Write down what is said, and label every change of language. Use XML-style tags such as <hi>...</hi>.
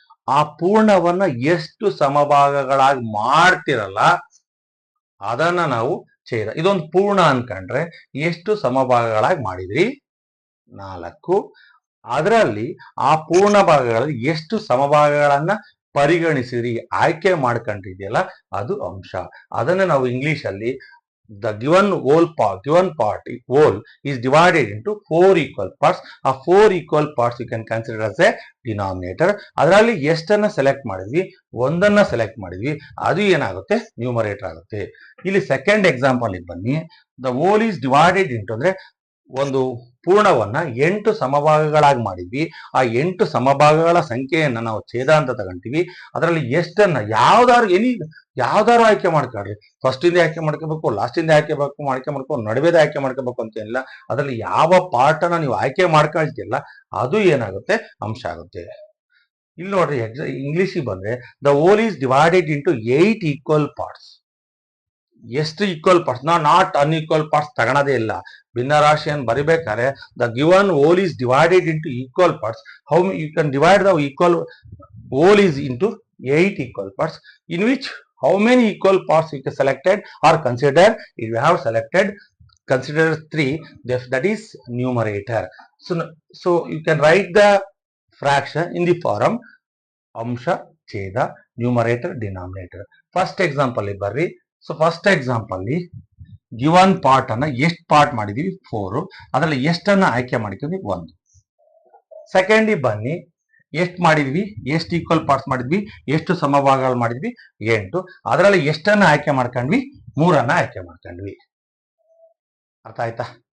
<kn>ಆ ಪೂರ್ಣವನ್ನ ಎಷ್ಟು ಸಮಭಾಗಗಳಾಗಿ ಮಾಡ್ತಿರಲ್ಲ ಅದನ್ನ ನಾವು ಛೇದ. ಇದೊಂದು ಪೂರ್ಣ ಅನ್ಕೊಂಡ್ರೆ ಎಷ್ಟು ಸಮಭಾಗಗಳಾಗಿ ಮಾಡಿದ್ರಿ? 4. ಅದರಲ್ಲಿ ಆ ಪೂರ್ಣ ಭಾಗಗಳಲ್ಲಿ ಎಷ್ಟು ಸಮಭಾಗಗಳನ್ನ ಪರಿಗಣಿಸಿರಿ, ಆಯ್ಕೆ ಮಾಡ್ಕೊಂಡಿದೆಯಲ್ಲ ಅದು ಅಂಶ. ಅದನ್ನ ನಾವು ಇಂಗ್ಲಿಷ್ ಅಲ್ಲಿ</kn> <en>the given part whole is divided into 4 equal parts. ಆ 4 equal parts you can consider as a denominator.</en> <kn>ಅದರಲ್ಲಿ ಎಷ್ಟನ್ನ ಸೆಲೆಕ್ಟ್ ಮಾಡಿದ್ವಿ, ಒಂದನ್ನ ಸೆಲೆಕ್ಟ್ ಮಾಡಿದ್ವಿ, ಅದು ಏನಾಗುತ್ತೆ ನ್ಯೂಮರೇಟರ್ ಆಗುತ್ತೆ. ಇಲ್ಲಿ ಸೆಕೆಂಡ್ ಎಕ್ಸಾಂಪಲ್ ಬನ್ನಿ.</kn> <en>the whole is divided into</en> <kn>ಅಂದ್ರೆ ಒಂದು ಪೂರ್ಣವನ್ನ 8 ಸಮಭಾಗಗಳಾಗಿ ಮಾಡಿದ್ವಿ. ಆ 8 ಸಮಭಾಗಗಳ ಸಂಖ್ಯೆಯನ್ನ ನಾವು ಛೇದ ಅಂತ ತಗೊಂತೀವಿ. ಅದರಲ್ಲಿ ಎಷ್ಟನ್ನ ಯಾವ್ದಾರು ಆಯ್ಕೆ ಮಾಡ್ಕೊಳ್ರಿ. ಫಸ್ಟ್ ಇಂದ ಆಯ್ಕೆ ಮಾಡ್ಕೋಬೇಕು, ಲಾಸ್ಟ್ ಇಂದ ಆಯ್ಕೆ ಮಾಡ್ಕೋಬೇಕು, ನಡುವೆದ ಆಯ್ಕೆ ಮಾಡ್ಕೋಬೇಕು ಅಂತ ಏನಿಲ್ಲ. ಅದರಲ್ಲಿ ಯಾವ ಪಾರ್ಟ್ ಅನ್ನ ನೀವು ಆಯ್ಕೆ ಮಾಡ್ಕೊಳ್ತಿಲ್ಲ ಅದು ಏನಾಗುತ್ತೆ ಅಂಶ ಆಗುತ್ತೆ. ಇಲ್ಲಿ ನೋಡ್ರಿ ಇಂಗ್ಲಿಷಿಗೆ ಬಂದ್ರೆ</kn> <en>The whole is divided into 8 equal parts. ಎಷ್ಟು equal parts, not unequal parts</en> <kn>ತಗೊಳದೇ ಇಲ್ಲ. ಭಿನ್ನರಾಶಿಯನ್ನು ಬರಿಬೇಕಾದ್ರೆ</kn> <en>The given whole is divided into equal parts. How you can divide the equal whole is into 8 equal parts in which how many equal parts you can selected or consider. If you have selected, consider 3, that is numerator. So you can write the fraction in the form amsha, cheda, numerator, denominator. First example</en> <kn>ಬರ್ರಿ.</kn> <en>So first example given part</en> <kn>ಅನ್ನ ಎಷ್ಟು part ಮಾಡಿದೀವಿ 4, ಅದರಲ್ಲಿ ಎಷ್ಟನ್ನ ಆಯ್ಕೆ ಮಾಡಿದ್ವಿ 1. Second ಬನ್ನಿ, ಎಷ್ಟು ಮಾಡಿದ್ವಿ, ಎಷ್ಟು</kn> <en>equal parts</en> <kn>ಮಾಡಿದ್ವಿ, ಎಷ್ಟು ಸಮಭಾಗಗಳು ಮಾಡಿದ್ವಿ 8. ಅದರಲ್ಲಿ ಎಷ್ಟನ್ನ ಆಯ್ಕೆ ಮಾಡ್ಕೊಂಡ್ವಿ, 3 ಆಯ್ಕೆ ಮಾಡ್ಕೊಂಡ್ವಿ. ಅರ್ಥ ಆಯ್ತಾ?</kn>